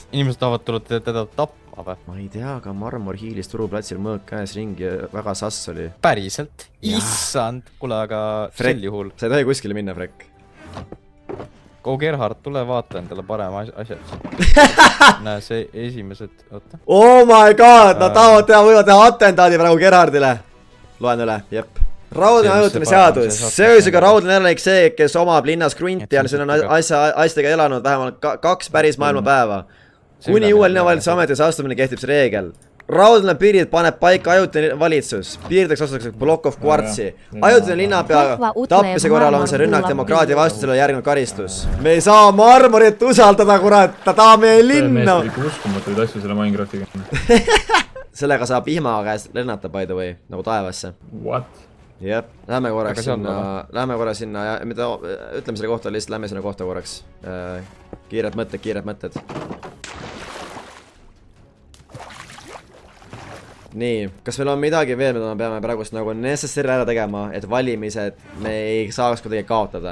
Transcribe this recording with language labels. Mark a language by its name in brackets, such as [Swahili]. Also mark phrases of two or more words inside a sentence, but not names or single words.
[Estonian] Inimesed tahavad tulla teda tapma või? Ma ei tea, aga Marmor hiilis turuplatsil mõõk käes ringi ja väga sass oli. Päriselt? Issand! Kuule, aga sel juhul. Sa ei tohi kuskile minna, Frek. Gerhard, tule vaata endale parema asjad. Näe, see esimesed... Oota. [English] Oh my god! [Estonian] Nad võivad teha atentaadi praegu Gerhardile. Loen üle, jep. Raudne ajutine seadus. Seosega raudne elanik see, kes omab linnas krunti ja siin on asjadega elanud vähemalt 2 päris maailmapäeva. Kuni uue linnavalitsuse ametisse astumine kehtib see reegel. Raudne piirid paneb paika ajutine valitsus. Piirideks osatakse [English] block of [Estonian] kvartsi. Ajutine linnapea tapmise korral on see rünnak demokraatia vastusele järgnev karistus. Me ei saa Marmorit usaldada, kurat. Ta tahab meie linna. See meest uskumatuid asju selle Minecraftiga. Sellega saab vihma käest lennata, [English] by the way, [Estonian] nagu taevasse. [English] What? [Estonian] Jep, lähme korraks sinna ja mida ütleme selle kohta, lihtsalt lähme sinna kohta korraks. Kiired mõtted. Nii, kas meil on midagi veel, mida me peame praegust nagu necessary ära tegema, et valimised me ei saaks kuidagi kaotada?